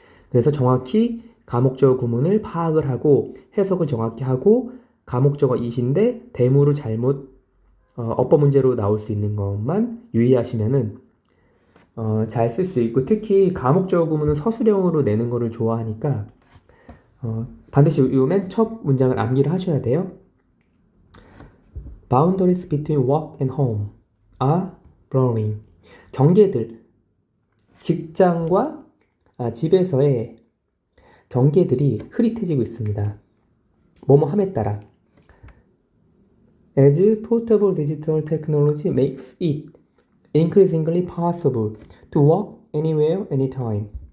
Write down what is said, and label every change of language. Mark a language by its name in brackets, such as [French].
[Korean] 그래서 정확히 가목적어 구문을 파악을 하고 해석을 정확히 하고 가목적어 it인데 대무로 잘못 어법 문제로 나올 수 있는 것만 유의하시면은 잘 쓸 수 있고 특히 가목적어 구문은 서술형으로 내는 거를 좋아하니까 반드시 요 맨 첫 문장을 암기를 하셔야 돼요. [English] Boundaries between work and home are blurring. [Korean] 경계들, 직장과 집에서의 경계들이 흐릿해지고 있습니다. 뭐뭐함에 따라 [English] As portable digital technology makes it increasingly possible to work anywhere, anytime.